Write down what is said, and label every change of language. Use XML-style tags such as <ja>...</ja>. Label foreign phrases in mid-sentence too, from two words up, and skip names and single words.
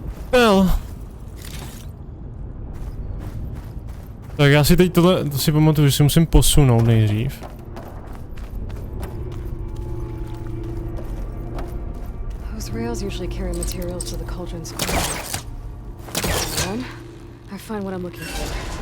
<en>Well.</en> <cs>Tak já si teď tohle, to si pamatuju, že si musím posunout nejdřív.</cs> <en>Those rails usually carry materials to the cauldron's core. Then, I find what I'm looking for.</en>